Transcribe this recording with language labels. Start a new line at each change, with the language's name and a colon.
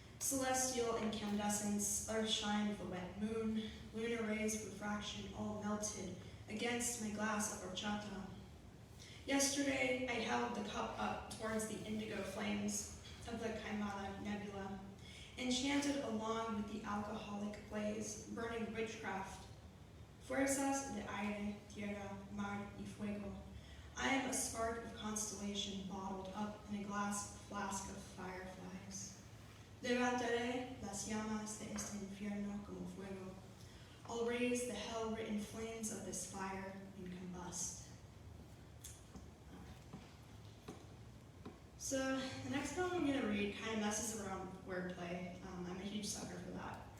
English: Celestial incandescence, earthshine of the wet moon, lunar rays refraction all melted against my glass of horchata. Yesterday, I held the cup up towards the indigo flames of the Kaimala Nebula, enchanted along with the alcoholic blaze, burning witchcraft.
Spanish: Fuerzas de aire, tierra, mar y fuego.
English: I am a spark of constellation bottled up in a glass flask of fireflies.
Spanish: Levantaré las llamas de este infierno como fuego.
English: I'll raise the hell-written flames of this fire and combust. So the next poem I'm going to read kind of messes around wordplay. I'm a huge sucker for that.